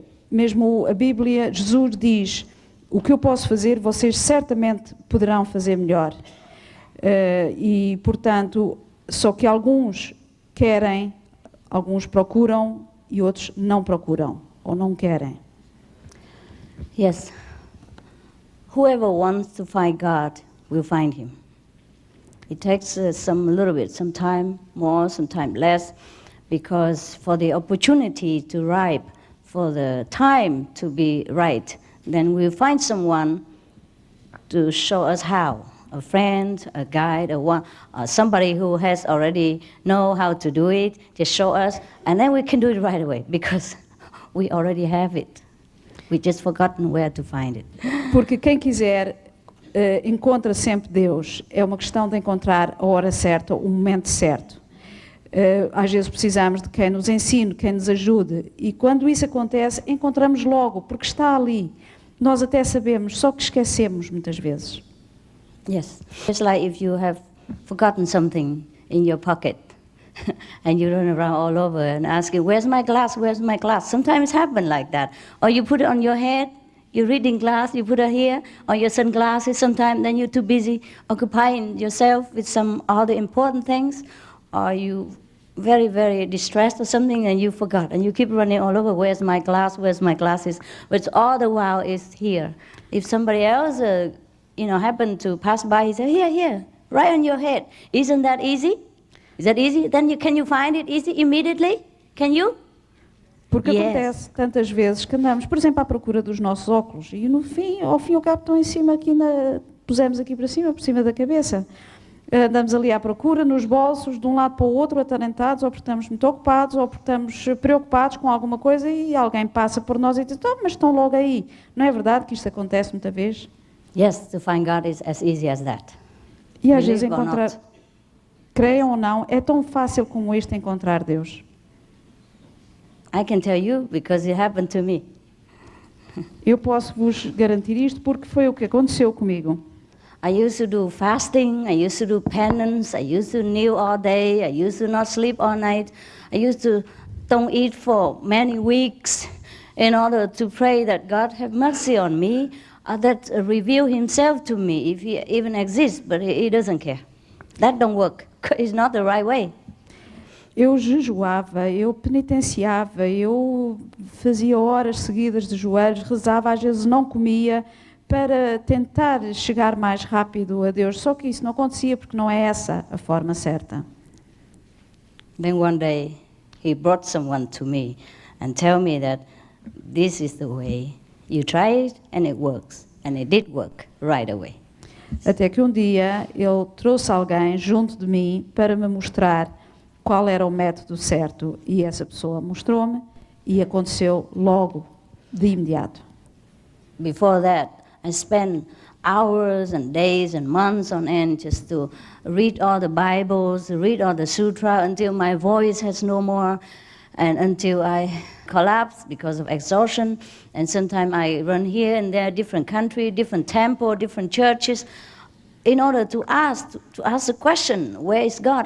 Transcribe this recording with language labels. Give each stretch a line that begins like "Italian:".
Portuguese: Mesmo a Bíblia, Jesus diz, o que eu posso fazer, vocês certamente poderão fazer melhor. E, portanto, só que alguns querem, alguns procuram e outros não procuram ou não querem.
English: Yes. Whoever wants to find God will find Him. It takes some time more, some time less, because for the opportunity to ripe, for the time to be right, then we'll find someone to show us how. A friend, a guide, somebody who has already know how to do it, just show us, and then we can do it right away, because we already have it. We just forgotten where to find it.
Portuguese: Porque quem quiser encontra sempre Deus. É uma questão de encontrar a hora certa, o momento certo. Às vezes precisamos de quem nos ensine, quem nos ajude, e quando isso acontece, encontramos logo, porque está ali. Nós até sabemos, só que esquecemos muitas vezes.
English: Yes, it's like if you have forgotten something in your pocket and you run around all over and asking, where's my glass, where's my glass? Sometimes it happens like that. Or you put it on your head, you're reading glass, you put it here, or your sunglasses sometimes, then you're too busy occupying yourself with some other important things, or you very, very distressed or something and you forgot, and you keep running all over, where's my glass, where's my glasses? But all the while it's here. If somebody else happen to pass by, he said, here, right on your head. Isn't that easy? Is that easy? Then can you find it easy immediately? Can you?
Portuguese: Porque
English: Yes.
Portuguese: acontece tantas vezes que andamos, por exemplo, à procura dos nossos óculos e no fim, ao fim e ao cabo estão em cima aqui, pusemos aqui para cima, por cima da cabeça. Andamos ali à procura, nos bolsos, de um lado para o outro, atarantados, ou porque estamos muito ocupados, ou porque estamos preocupados com alguma coisa e alguém passa por nós e diz, mas estão logo aí. Não é verdade que isto acontece muita vez?
English: Yes, to find God is as easy as that.
Portuguese: E às vezes
English: Believe or
Portuguese: encontrar,
English: not.
Portuguese: creiam ou não, é tão fácil como isto encontrar Deus.
English: I can tell you because it happened to me.
Portuguese: Eu posso vos garantir isto porque foi o que aconteceu comigo.
English: I used to do fasting, I used to do penance, I used to kneel all day, I used to not sleep all night, I used to don't eat for many weeks in order to pray that God have mercy on me, that reveal himself to me if he even exists, but he doesn't care. That don't work. It's not the right way.
Portuguese: Eu jejuava, eu penitenciava, eu fazia horas seguidas de joelhos, rezava, às vezes não comia, para tentar chegar mais rápido a Deus. Só que isso não acontecia porque não é essa a forma certa.
English: Then one day he brought someone to me and tell me that this is the way. You try it and it works. And it did work right away.
Portuguese: Até que um dia ele trouxe alguém junto de mim para me mostrar qual era o método certo. E essa pessoa mostrou-me e aconteceu logo, de imediato.
English: Before that, I spent hours and days and months on end just to read all the Bibles, read all the sutra until my voice has no more and until I collapse because of exhaustion. And sometimes I run here and there, different country, different temple, different churches, in order to ask the question, where is God?